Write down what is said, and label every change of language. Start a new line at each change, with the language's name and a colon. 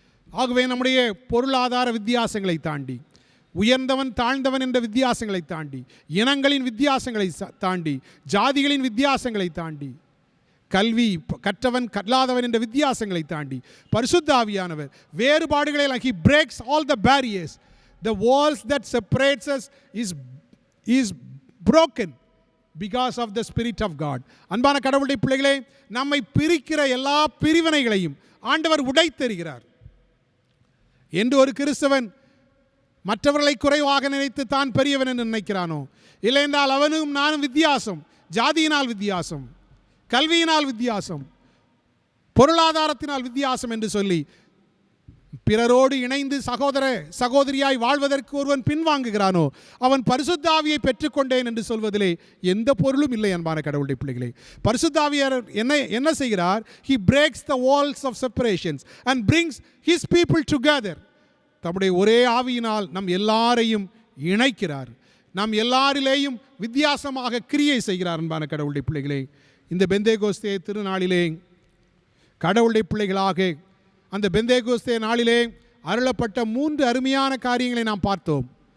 Tamil: ஆகவே நம்முடைய பொருளாதார வித்தியாசங்களை தாண்டி, உயர்ந்தவன் தாழ்ந்தவன் என்ற வித்தியாசங்களை தாண்டி, இனங்களின் வித்தியாசங்களை தாண்டி, ஜாதிகளின் வித்தியாசங்களை தாண்டி, கல்வி கற்றவன் கல்லாதவன் என்ற வித்தியாசங்களை தாண்டி, பரிசுத்த ஆவியானவர் வேறுபாடுகளை
English: he breaks all the barriers. The walls that separates us is broken because of the Spirit of God.
Tamil: அன்பான கடவுளுடைய பிள்ளைகளே, நம்மை பிரிக்கிற எல்லா பிரிவினைகளையும் ஆண்டவர் உடைத்தெறிகிறார். என்று ஒரு கிறிஸ்தவன் மற்றவர்களை குறைவாக நினைத்து தான் பெரியவன் என்று நினைக்கிறானோ, இல்லை என்றால் அவனும் நானும் வித்தியாசம், ஜாதியினால் வித்தியாசம், கல்வியினால் வித்தியாசம், பொருளாதாரத்தினால் வித்தியாசம் என்று சொல்லி பிறரோடு இணைந்து சகோதர சகோதரியாய் வாழ்வதற்கு ஒருவன் பின்வாங்குகிறானோ, அவன் பரிசுத்த ஆவியை பெற்றுக்கொண்டேன் என்று சொல்வதிலே எந்த பொருளும் இல்லை. அன்பான கடவுளுடைய பிள்ளைகளே, பரிசுத்த ஆவியார் என்ன செய்கிறார்?
English: He breaks the walls of separations and brings his people together.
Tamil: தம்முடைய ஒரே ஆவியினால் நம் எல்லாரையும் இணைக்கிறார். நாம் எல்லாரிலேயும் வித்தியாசமாக கிரியை செய்கிறார். அன்பான கடவுளுடைய பிள்ளைகளே, இந்த பெந்தேகோஸ்தே திருநாளிலே கடவுளுடைய பிள்ளைகளாக அந்த பெந்தேகோஸ்தே நாளிலே அருளப்பட்ட 3 அருமையான காரியங்களை நாம் பார்த்தோம்.